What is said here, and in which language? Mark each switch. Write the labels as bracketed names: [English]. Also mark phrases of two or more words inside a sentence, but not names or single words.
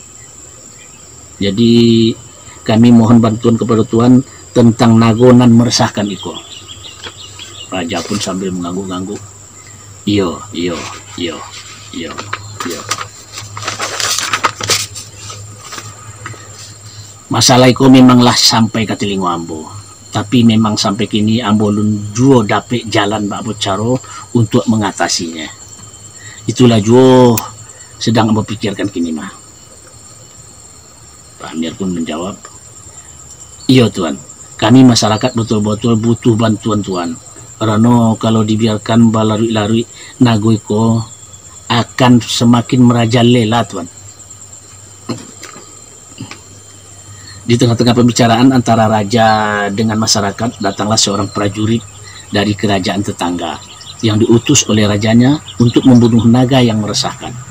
[Minangkabau] Jadi kami mohon bantuan kepada tuan tentang nago nan meresahkan iko. [Indonesian] Raja pun sambil mengangguk-angguk. [Minangkabau] Iyo. Masalah itu memanglah sampai ke telinga ambo, tapi memang sampai kini ambo lun juo dapet jalan bak caro untuk mengatasinya. Itulah juo sedang ambo pikirkan kini mah. [Indonesian] Pak Amir pun menjawab, iya tuan, kami masyarakat betul-betul butuh bantuan tuan. [Minangkabau] Karena kalau dibiarkan balarui-larui nagoiko akan semakin merajalela tuan. [Indonesian] Di tengah-tengah pembicaraan antara raja dengan masyarakat, datanglah seorang prajurit dari kerajaan tetangga yang diutus oleh rajanya untuk membunuh naga yang meresahkan.